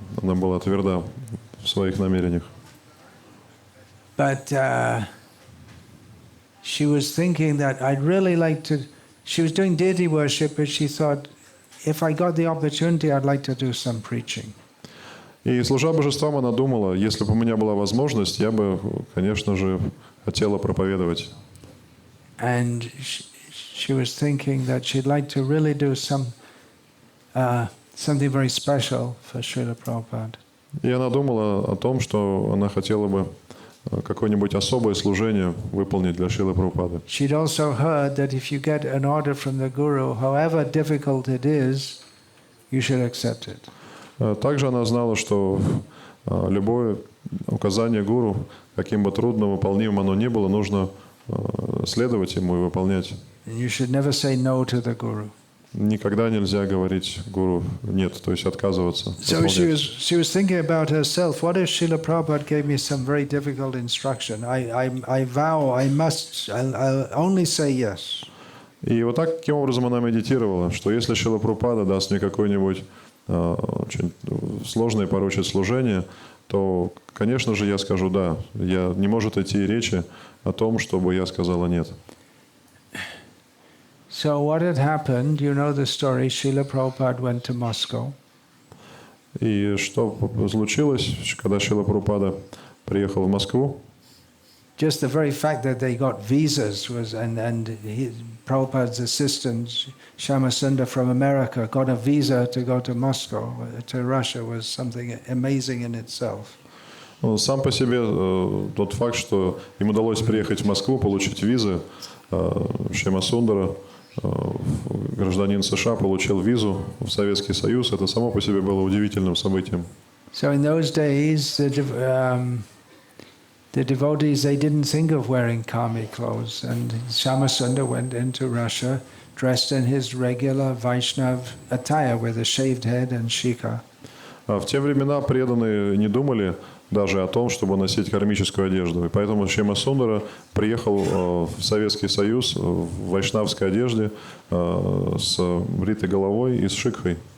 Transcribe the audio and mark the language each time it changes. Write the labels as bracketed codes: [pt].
[ru] Она была тверда в своих намерениях. [en] But she was thinking that I'd really like to. She was doing deity worship, but she thought, if I got the opportunity, I'd like to do some preaching. [ru] И служа божествам, она думала, если бы у меня была возможность, я бы, конечно же, хотела проповедовать. [en] And she was thinking that she'd like to really do something very special for Srila Prabhupada. [ru] И она думала о том, что она хотела бы какое-нибудь особое служение выполнить для Шрилы Прабхупады. [en] She'd also heard that if you get an order from the Guru, however difficult it is, you should accept it. [ru] Также она знала, что любое указание гуру, каким бы трудно выполнимым оно ни было, нужно следовать ему и выполнять. [en] And you should never say no to the Guru. [ru] Никогда нельзя говорить гуру нет, то есть отказываться. [en] So she was thinking about herself. What if Srila Prabhupada gave me some very difficult instruction? I vow I'll only say yes. [ru] И вот таким образом она медитировала, что если Шрила Прабхупада даст мне какое-нибудь очень сложное поручит служение, то, конечно же, я скажу да. Не может идти речи о том, чтобы я сказала нет. [en] So what had happened, you know the story, Srila Prabhupada went to Moscow. [ru] И что случилось, когда Шрила Прабхупада приехал в Москву? [en] Just the very fact that they got visas was, and Prabhupada's assistant, Shyamasundar from America, got a visa to go to Moscow, to Russia, was something amazing in itself. [ru] Сам по себе тот факт, что им удалось приехать в Москву, получить визы, Шьямасундара, гражданин США, получил визу в Советский Союз, это само по себе было удивительным событием. [en] So in those days, the devotees, they didn't think of wearing karmi clothes, and Shyamasundar went into Russia dressed in his regular Vaishnav attire with a shaved head and shikha. [ru] В те времена преданные не думали даже о том, чтобы носить кармическую одежду. И поэтому Шьямасундара приехал в Советский Союз в вайшнавской одежде с бритой головой и с шикхой.